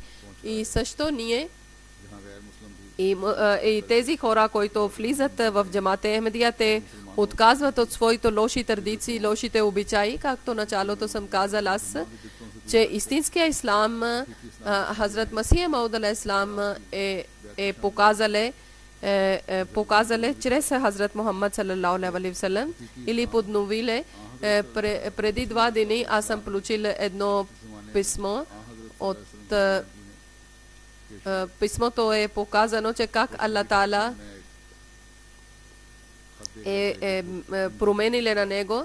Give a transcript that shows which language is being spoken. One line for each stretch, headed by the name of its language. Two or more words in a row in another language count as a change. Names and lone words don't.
Bulgarian: И също ние и тези хора, които влизат в джамаат Ахмедия, те отказват от своите лоши традиции, лошите обичаи, както началото съм казал аз, че истинския ислам, Хазрат Масих Мауд алейхиссалам е показале чрез Хазрат Мухаммад
Arabic: صلى الله عليه وسلم
Bulgarian: или подновиле. Преди 2 дни аз съм получил едно писмо от писмото е показано, че как Аллах Таала промениле на него.